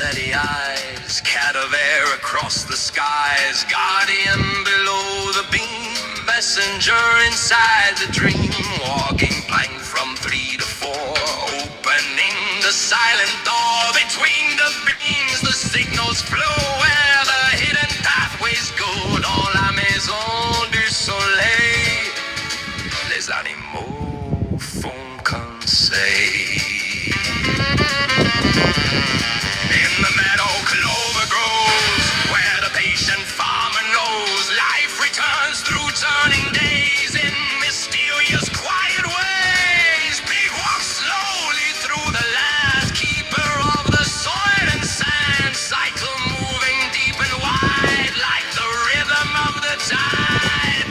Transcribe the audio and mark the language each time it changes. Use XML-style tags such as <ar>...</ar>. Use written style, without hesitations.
<en>the eyes, cat of air across the skies, guardian below the beam, messenger inside the dream, walking plank from 3 to 4, opening the silent door between the beams. The signals flow where the hidden pathways go.</en> <fr>Dans la maison du soleil, les animaux font conseil.</fr> <en>In the meadow clover grows, where the patient farmer knows life returns through turning days in mysterious quiet ways. Pig walks slowly through the land, keeper of the soil and sand, cycle moving deep and wide like the rhythm of the tide.</en>